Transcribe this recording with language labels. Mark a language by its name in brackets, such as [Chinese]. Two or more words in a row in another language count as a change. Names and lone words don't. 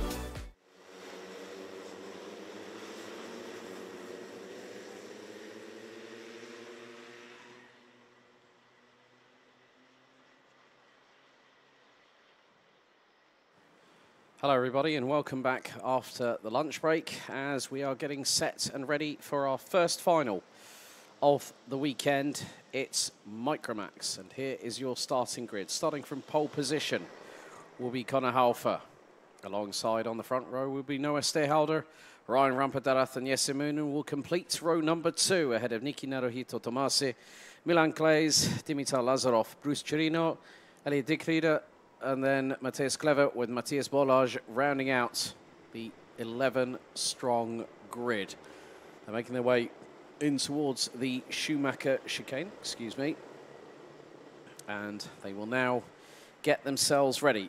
[English] Hello everybody and welcome back after the lunch break as we are getting set and ready for our first final of the weekend. It's Micromax and here is your starting grid. Starting from pole position will be Connor Halfer. Alongside on the front row will be Noah Stehalder, Ryan Rampadanath and Jesse Moonen will complete row number 2 ahead of Nikki Naruhito Tomasi, Milan Claes, Dimitar Lazarov, Bruce Chirino, Eli Dikrida, and then Matthias Clever with Matthias Bolage rounding out the 11-strong grid. They're making their way in towards the Schumacher chicane, excuse me. And they will now get themselves ready.